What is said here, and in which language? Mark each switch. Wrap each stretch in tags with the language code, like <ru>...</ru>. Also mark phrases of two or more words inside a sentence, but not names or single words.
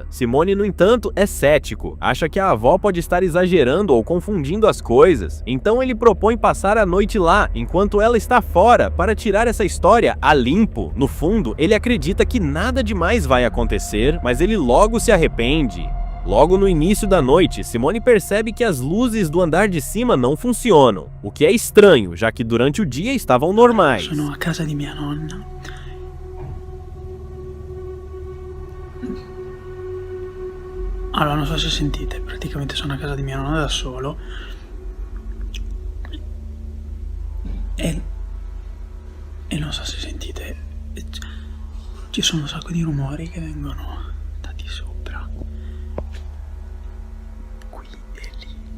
<pt>Simone, no entanto, é cético, acha que a avó pode estar exagerando ou confundindo as coisas, então ele propõe passar a noite lá, enquanto ela está fora, para tirar essa história a limpo. No fundo, ele acredita que nada demais vai acontecer, mas ele logo se arrepende. Logo no início da noite, Simone percebe que as luzes do andar de cima não funcionam, o que é estranho, já que durante o dia estavam normais.</pt> <it>Sono a casa di mia nonna. Allora, non so se sentite, praticamente sono a casa di mia nonna da solo e non so se sentite, ci sono un sacco di rumori che vengono da di sopra, qui e lì.</it>